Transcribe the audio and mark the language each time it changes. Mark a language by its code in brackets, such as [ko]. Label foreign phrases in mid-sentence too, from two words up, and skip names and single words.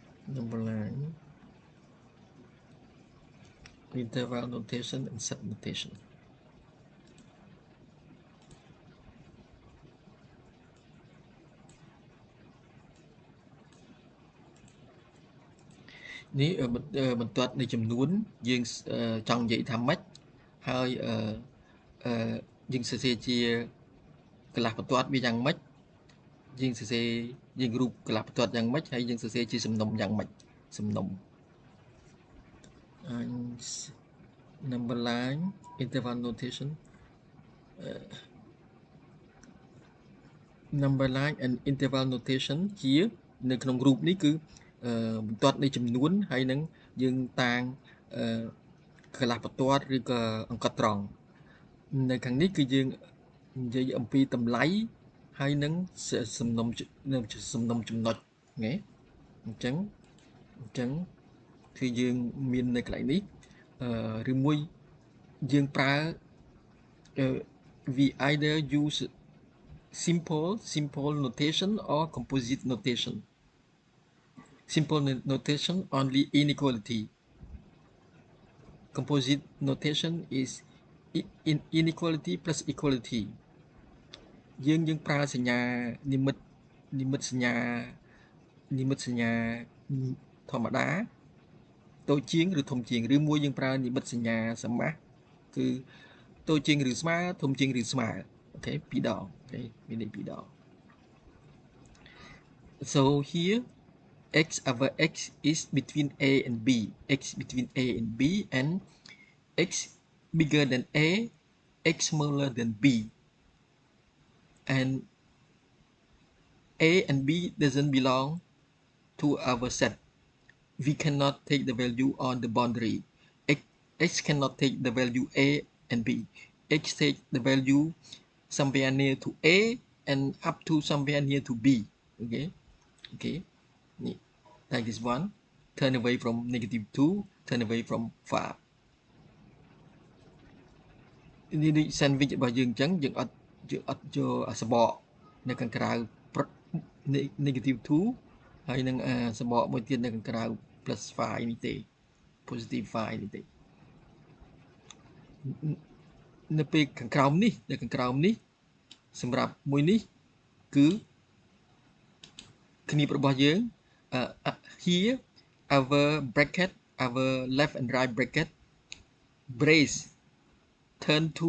[en] number line interval notation and set notation [km] នេះបន្ទាត់នៃចំ នួនយើងចង់និយាយថាម៉េចហើយយើងសរសេរជាកន្លះបន្ទាត់វាយ៉ាងម៉េចយើងសរសេរយើងរូបកន្លះបន្ទាត់យ៉ាងម៉េចហើយយើងសរសេរជាសំណុំយ៉ាងម៉េចសំណុំ [en] number line interval notation number line and interval notation [km] ជានៅក្នុងរូបនេះគឺ បន្ទាត់នៃចំនួនហើយនឹងយើងតាងកន្លះបន្ទាត់ឬក៏អង្កត់ត្រង់នៅខាងនេះគឺយើងនិយាយអំពីតម្លៃហើយនឹងសំណុំចំណុចណាអញ្ចឹងគឺយើងមាននៅកន្លែងនេះឬមួយយើងប្រើ [en] we either use simple notation or composite notation simple notation only inequality composite notation is inequality plus equality [km] យើងប្រើសញ្ញានិមិត្តសញ្ញាធម្មតាតូចជាងឬធំជាងឬមួយយើងប្រើនិមិត្តសញ្ញាសមាសគឺតូចជាងឬស្មើធំជាងឬស្មើអូខេពីរដងអូខេមានន័យពីរដង [en] so here x over x is between a and b x between a and b and x bigger than a x smaller than b and a and b doesn't belong to our set we cannot take the value on the boundary x cannot take the value a and b x take the value somewhere near to a and up to somewhere near to b okay like this one turn away from -2 turn away from 5 [km] នេះ sandwich របស់យើងអញ្ចឹងយើងអត់យកសបកនៅខាងក្រៅ -2 ហើយនឹងសបកមួយទៀតនៅខាងក្រៅ +5 នេះទេ +5 នេះទេនៅពេលខាងក្រោមនេះនៅខាងក្រោមនេះសម្រាប់មួយនេះគឺគ្នារបស់យើង [en] here our bracket our left and right bracket brace turn